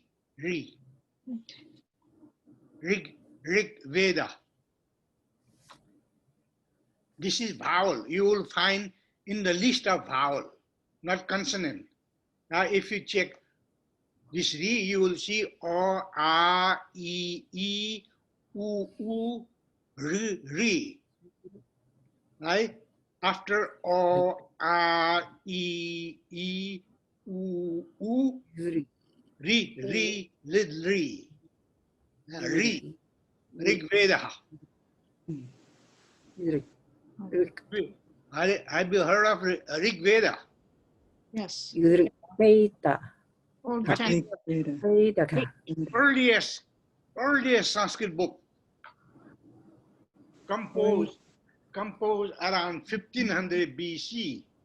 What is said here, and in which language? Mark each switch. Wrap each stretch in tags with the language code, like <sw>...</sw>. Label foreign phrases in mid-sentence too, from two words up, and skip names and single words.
<en>Ri. Rig Veda. This is vowel. You will find in the list of vowel, not consonant. Now, if you check this Ri, you will see O, A, E, U, Ri. Right? After O, A, E, U, Ri, Ri. Ri. Rig Veda. Have you heard of Rig Veda? Yes. Veda. Old That is time. Veda. earliest Sanskrit book composed around 1500 BC.</en>